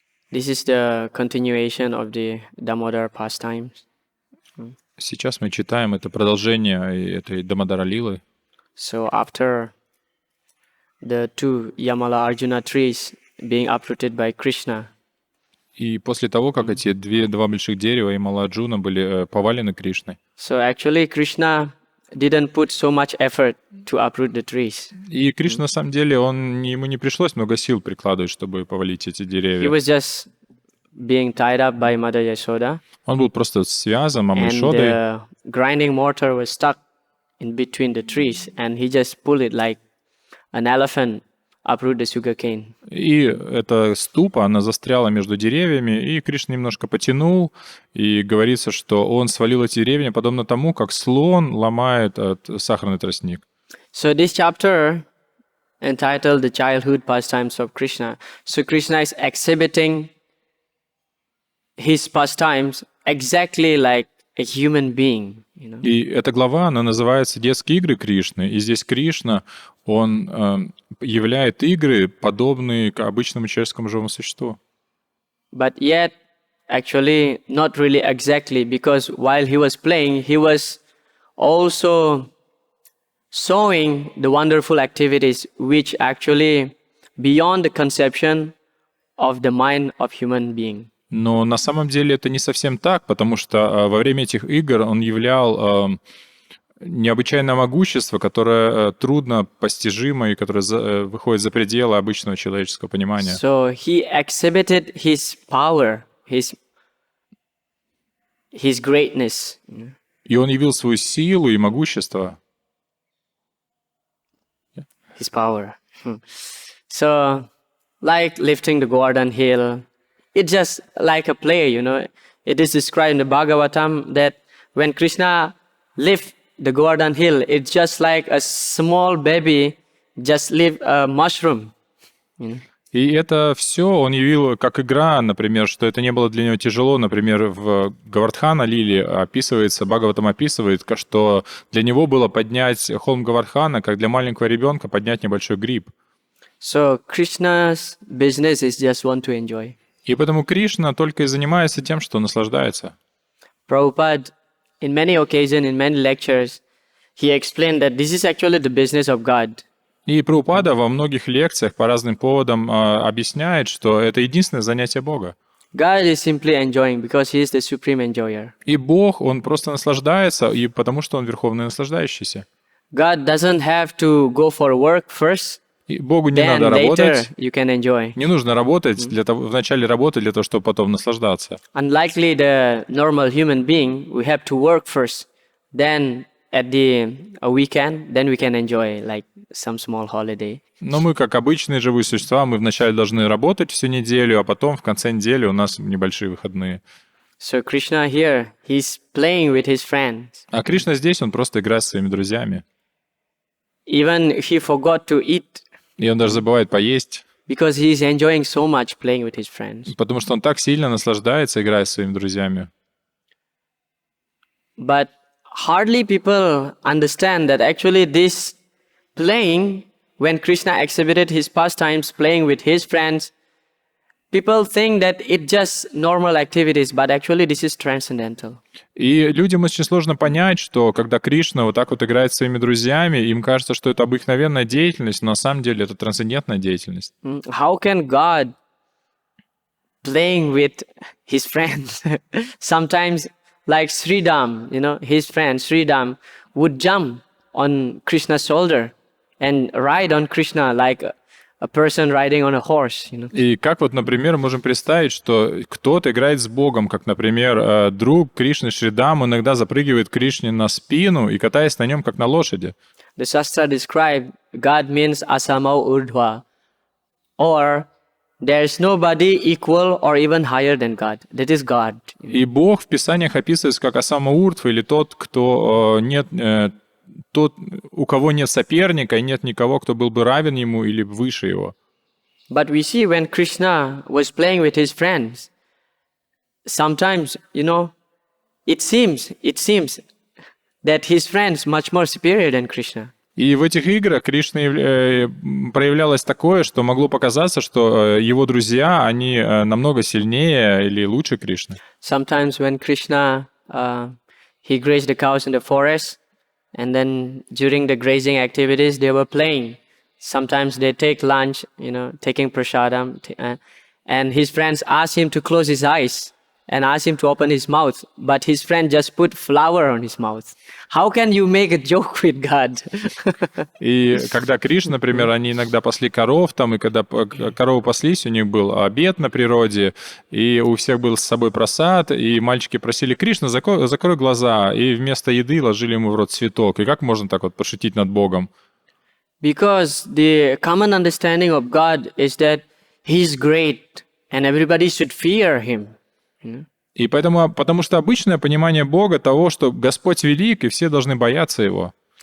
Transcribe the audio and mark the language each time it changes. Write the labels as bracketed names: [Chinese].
[English] This is the continuation of the Damodar pastimes. [Russian] Сейчас мы читаем это продолжение этой Дамодара Лилы. [English] So after the two Yamala Arjuna trees being uprooted by Krishna, [Russian] И после того, как эти два больших дерева и Маладжуна были повалены Кришной, [English] so actually Krishna didn't put so much effort to uproot the trees. [Russian] и Кришна, на самом деле, ему не пришлось много сил прикладывать, чтобы повалить эти [English] He [Russian] деревья. [English] was just being tied up by Mother Yashoda, [Russian] Он был просто связан мамой [English] and [Russian] Шодой, [English] the grinding mortar was stuck in between the trees, and he just pulled it like an elephant uproot the sugarcane. [Russian] и эта ступа, она застряла между деревьями, и Кришна немножко потянул, и говорится, что он свалил эти деревья, подобно тому, как слон ломает сахарный тростник. [English] So this chapter entitled The Childhood Pastimes of Krishna. So Krishna is exhibiting his pastimes exactly like a human being. You know? [Russian] И эта глава, она называется «Детские игры Кришны». И здесь Кришна, он являет игры, подобные к обычному человеческому живому существу. [English] But yet, actually, not really exactly, because while he was playing, he was also showing the wonderful activities which actually beyond the conception of the mind of human being. [Russian] Но на самом деле это не совсем так, потому что во время этих игр он являл необычайное могущество, которое трудно постижимо и которое выходит за пределы обычного человеческого понимания. [English] So he exhibited his power, his greatness. [Russian] И он явил свою силу и могущество. [English] His power. So, like lifting the Govardhan hill, it's just like a play, you know. It is described in the Bhagavatam that when Krishna lifts the Govardhan hill, it's just like a small baby just lift a mushroom. You know? [Russian] И это все он явил как игра, например, что это не было для него тяжело. Например, в Гавардхана Лиле описывается, Бхагаватам описывает, что для него было поднять холм Гавардхана, как для маленького ребенка поднять небольшой гриб. [English] So Krishna's business is just want to enjoy. [Russian] И поэтому Кришна только и занимается тем, что наслаждается. [English] Prabhupada, in many occasions, in many lectures, he explained that this is actually the business of God. [Russian] И Прабхупада во многих лекциях по разным поводам объясняет, что это единственное занятие Бога. [English] God is simply enjoying because he is the supreme enjoyer. [Russian] И Бог, он просто наслаждается, и потому что он верховный наслаждающийся. [English] God doesn't have to go for work first, [Russian] И Богу не [English] then [Russian] надо [English] later [Russian] работать. [English] you can enjoy. [Russian] Не нужно работать вначале работать для того, чтобы потом наслаждаться. [English] Unlikely the normal human being, we have to work first, then at the weekend, then we can enjoy like some small holiday. [Russian] Но мы, как обычные живые существа, мы вначале должны работать всю неделю, а потом в конце недели у нас небольшие выходные. [English] So Krishna here, he's playing with his friends. [Russian] А Кришна здесь, он просто играет со своими друзьями. [English] Even he forgot to eat [Russian] И он даже забывает поесть, [English] because he's enjoying so much playing with his friends. [Russian] потому что он так сильно наслаждается, играя со своими друзьями. [English] But hardly people understand that actually this playing, when Krishna exhibited his pastimes playing with his friends, people think that it's just normal activities, but actually this is transcendental. [Russian] И людям очень сложно понять, что когда Кришна вот так вот играет со своими друзьями, им кажется, что это обыкновенная деятельность, но на самом деле это трансцендентная деятельность. [English] How can God playing with his friends? Sometimes like Sridham, you know, his friend Sridham would jump on Krishna's shoulder and ride on Krishna like a person riding on a horse, you know. [Russian] И как вот, например, можем представить, что кто-то играет с Богом, как, например, друг Кришны Шридам иногда запрыгивает Кришне на спину и катаясь на нем, как на лошади. [English] The Shastra describe God means asamau urdhva, or there is nobody equal or even higher than God. That is God. [Russian] И Бог в Писаниях описывается как Асама Урдхва, или тот, кто тот, у кого нет соперника и нет никого, кто был бы равен ему или выше его. [English] But we see when Krishna was playing with his friends, sometimes, you know, it seems that his friends much more superior than Krishna. [Russian] И в этих играх Кришны проявлялось такое, что могло показаться, что его друзья, они намного сильнее или лучше Кришны. [English] Sometimes when Krishna, he grazed the cows in the forest, and then during the grazing activities, they were playing. Sometimes they take lunch, taking prasadam, and his friends asked him to close his eyes and asked him to open his mouth, but his friend just put flour on his mouth. How can you make a joke with God? [Russian] И когда Кришна, например, они иногда пасли коров там, и когда коровы паслись, у них был обед на природе, и у всех был с собой просад, и мальчики просили: Кришна, закрой глаза, и вместо еды ложили ему в рот цветок. И как можно так вот пошутить над Богом? [English] Because the common understanding of God is that He is great, and everybody should fear Him. [Russian] И потому что обычное понимание Бога того, что Господь велик, и все должны бояться Его.